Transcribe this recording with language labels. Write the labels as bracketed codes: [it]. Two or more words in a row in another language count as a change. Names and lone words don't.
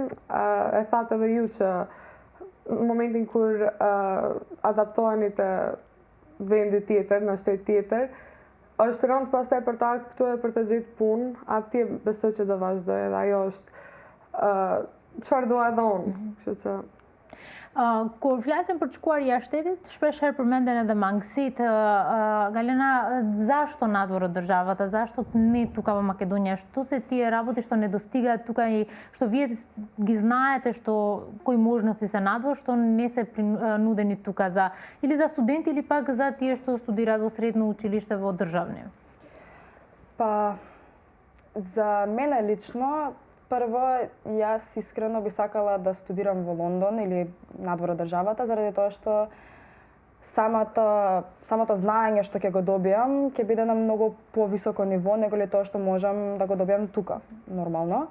[sq] E thatë edhe ju që në momentin kur adaptoheni të vendi tjetër, në shtet tjetër, është rënd pastaj për të ardhur këtu edhe për të gjetur punë, atje besoj që do vazhdoj edhe ajo është çfarë dua edhe unë. Kështu që Kur flasim për të shkuar jashtë shtetit, shpesh herë përmenden edhe mangësitë. Galena, [mk] зошто надвор државата, зошто не тука во Македонија? Што се тие работи што недостигаат тука и што вие ги знаете што кои можности се надвор, што не се нудени тука за или за студенти или пак за тие што студираат во средно училиште во државни? Па, за мене лично, прво, јас искрено би сакала да студирам во Лондон или надвор од државата, заради тоа што самото знаење што ќе го добијам ќе биде на многу повисоко ниво него ли тоа што можам да го добијам тука, нормално.